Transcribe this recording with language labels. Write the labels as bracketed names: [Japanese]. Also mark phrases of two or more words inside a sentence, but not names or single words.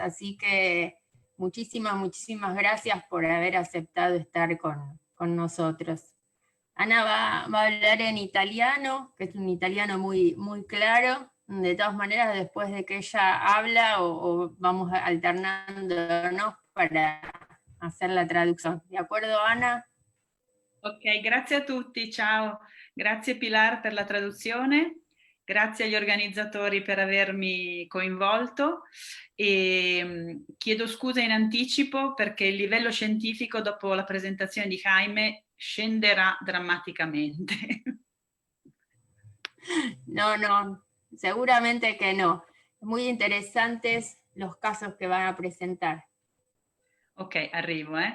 [Spanish] Así que muchísimas gracias por haber aceptado estar con nosotros. Ana va a hablar en italiano, que es un italiano muy claro. De todas maneras, después de que ella habla, o vamos alternándonos para hacer la traducción. ¿De acuerdo, Ana? [Italian] Ok, grazie a tutti, ciao. Grazie Pilar per la traduzione, grazie agli organizzatori per avermi coinvolto, e chiedo scusa in anticipo perché il livello scientifico dopo la presentazione di Jaime scenderà drammaticamente. [Spanish] No, seguramente que no. Muy interesantes los casos que van a presentar. [Italian] Ok, arrivo,